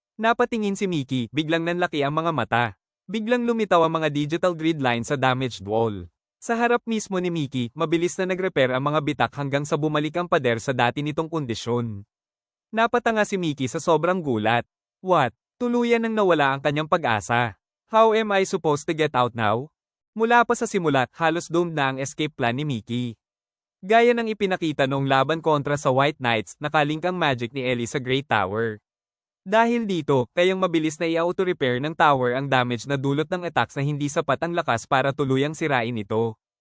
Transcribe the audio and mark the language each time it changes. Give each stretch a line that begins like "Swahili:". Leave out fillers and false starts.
Filipino: Napatingin si Mickey, biglang nanlaki ang mga mata. Biglang lumitaw ang mga digital grid lines sa damaged wall. Sa harap mismo ni Mickey, mabilis na nag-repair ang mga bitak hanggang sa bumalik ang pader sa dati nitong kondisyon. Napatanga si Mickey sa sobrang gulat.
English: What?
Filipino: Tuluyan nang nawala ang kanyang pag-asa.
English: How am I supposed to get out now?
Filipino: Mula pa sa simulat, halos doomed na ang escape plan ni Mickey. Gaya ng ipinakita noong laban kontra sa White Knights, nakalink ang magic ni Ellie sa Great Tower. Dahil dito, kayang mabilis na i-auto-repair ng tower ang damage na dulot ng attacks na hindi sapat ang lakas para tuluyang sirain ito.